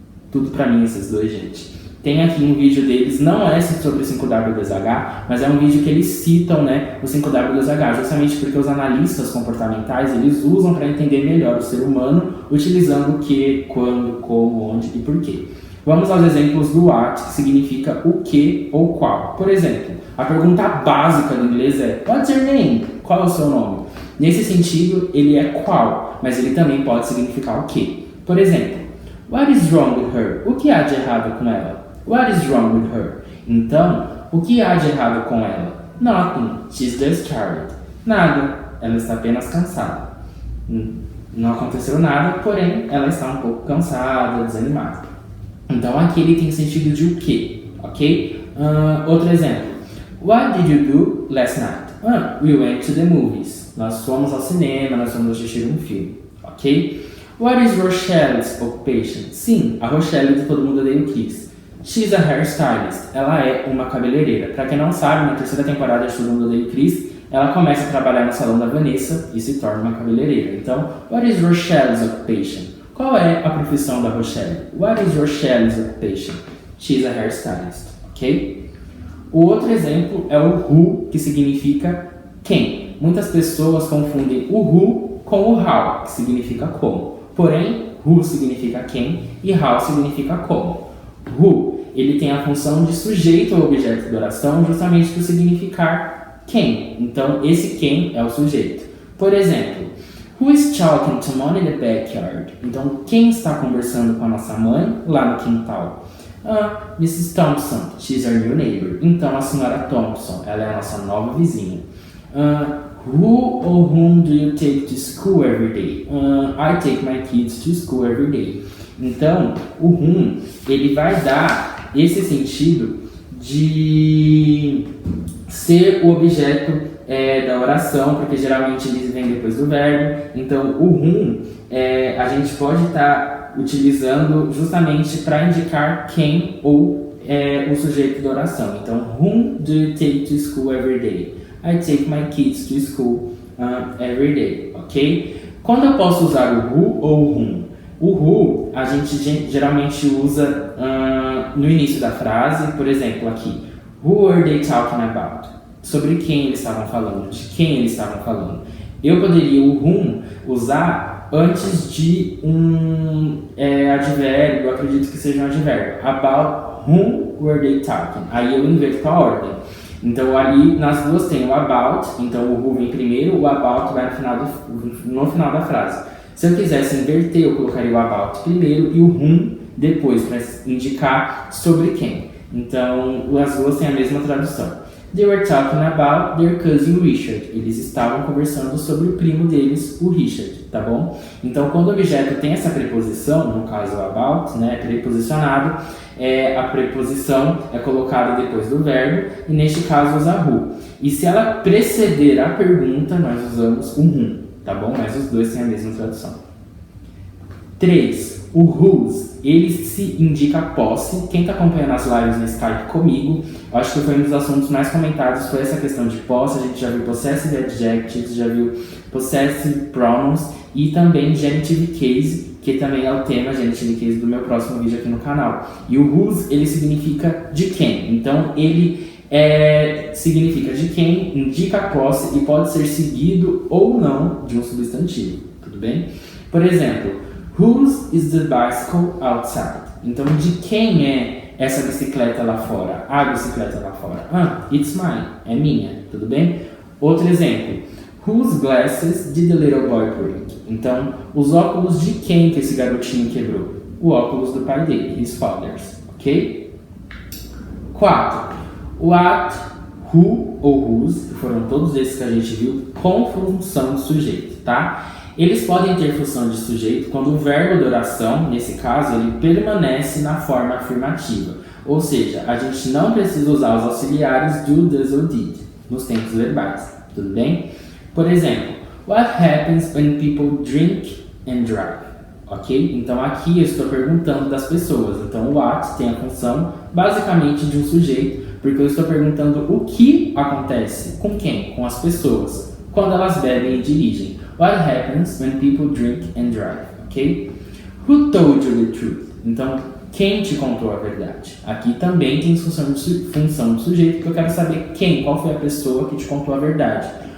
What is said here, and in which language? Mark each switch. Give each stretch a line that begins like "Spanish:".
Portuguese: Tudo pra mim esses dois, gente. Tem aqui um vídeo deles, não é sobre 5W2H, mas é um vídeo que eles citam, né, o 5W2H, justamente porque os analistas comportamentais, eles usam para entender melhor o ser humano, utilizando o que, quando, como, onde e porquê. Vamos aos exemplos do what, que significa o que ou qual. Por exemplo, a pergunta básica do inglês é
English: What's your name?
Portuguese: Qual é o seu nome? Nesse sentido, ele é qual, mas ele também pode significar o que. Por exemplo,
English: What is wrong with her?
Portuguese: O que há de errado com ela?
English: What is wrong with her?
Portuguese: Então, o que há de errado com ela?
English: Nothing. She's just tired.
Portuguese: Nada. Ela está apenas cansada. Não aconteceu nada, porém, ela está um pouco cansada, desanimada. Então, aqui ele tem sentido de o que, ok? Outro exemplo.
English: What did you do last night? We went to the movies.
Portuguese: Nós fomos ao cinema, nós fomos assistir um filme, ok?
English: What is Rochelle's occupation?
Portuguese: Sim, a Rochelle de Todo Mundo Odeia o Chris.
English: She's a hairstylist.
Portuguese: Ela é uma cabeleireira. Pra quem não sabe, na 3ª temporada de Todo Mundo Odeia o Chris, ela começa a trabalhar no salão da Vanessa e se torna uma cabeleireira. Então,
English: what is Rochelle's occupation?
Portuguese: Qual é a profissão da Rochelle?
English: What is Rochelle's occupation? She's a hairstylist, ok?
Portuguese: O outro exemplo é o who, que significa quem. Muitas pessoas confundem o who com o how, que significa como. Porém, who significa quem e how significa como. Who, ele tem a função de sujeito ao objeto de oração justamente por significar quem. Então, esse quem é o sujeito. Por exemplo,
English: who is talking to mom in the backyard?
Portuguese: Então, quem está conversando com a nossa mãe lá no quintal?
English: Mrs. Thompson, she's our new neighbor.
Portuguese: Então, a senhora Thompson, ela é a nossa nova vizinha.
English: Who or whom do you take to school every day? I take my kids to school every day.
Portuguese: Então, o whom, ele vai dar esse sentido de ser o objeto da oração, porque geralmente ele vem depois do verbo. Então, o whom a gente pode estar utilizando justamente para indicar quem ou o sujeito da oração. Então,
English: whom do you take to school every day? I take my kids to school every day, ok?
Portuguese: Quando eu posso usar o who ou o whom? O who a gente geralmente usa no início da frase, por exemplo, aqui.
English: Who were they talking about?
Portuguese: Sobre quem eles estavam falando, de quem eles estavam falando. Eu poderia o whom usar antes de um advérbio, eu acredito que seja um advérbio.
English: About whom were they talking?
Portuguese: Aí eu inverto a ordem. Então ali nas duas tem o about, então o who vem primeiro, o about vai no final da frase. Se eu quisesse inverter, eu colocaria o about primeiro e o whom depois, para indicar sobre quem. Então as duas têm a mesma tradução.
English: They were talking about their cousin Richard.
Portuguese: Eles estavam conversando sobre o primo deles, o Richard, tá bom? Então quando o objeto tem essa preposição, no caso o about, né, preposicionado, a preposição é colocada depois do verbo e neste caso usa who. E se ela preceder a pergunta, nós usamos o whom, tá bom? Mas os dois têm a mesma tradução. 3. O whose, ele se indica posse. Quem está acompanhando as lives no Skype comigo, eu acho que foi um dos assuntos mais comentados, foi essa questão de posse. A gente já viu possessive adjectives, já viu possessive pronouns e também genitive case, que também é o tema genitive case do meu próximo vídeo aqui no canal. E o whose, ele significa de quem. Então, ele significa de quem, indica a posse e pode ser seguido ou não de um substantivo, tudo bem?
English: Por exemplo, whose is the bicycle outside?
Portuguese: Então, de quem é essa bicicleta lá fora? A bicicleta lá fora.
English: It's mine.
Portuguese: É minha. Tudo bem? Outro exemplo.
English: Whose glasses did the little boy break?
Portuguese: Então, os óculos de quem que esse garotinho quebrou? O óculos do pai dele.
English: His father's.
Portuguese: Ok? 4. What, who ou whose, foram todos esses que a gente viu com função de sujeito, tá? Eles podem ter função de sujeito quando o verbo de oração, nesse caso, ele permanece na forma afirmativa. Ou seja, a gente não precisa usar os auxiliares do, does ou did nos tempos verbais, tudo bem? Por exemplo,
English: what happens when people drink and drive? Ok?
Portuguese: Então aqui eu estou perguntando das pessoas. Então o what tem a função basicamente de um sujeito, porque eu estou perguntando o que acontece com quem? Com as pessoas, quando elas bebem e dirigem.
English: What happens when people drink and drive? Ok? Who told you the truth?
Portuguese: Então, quem te contou a verdade? Aqui também tem função de sujeito, porque eu quero saber quem, qual foi a pessoa que te contou a verdade.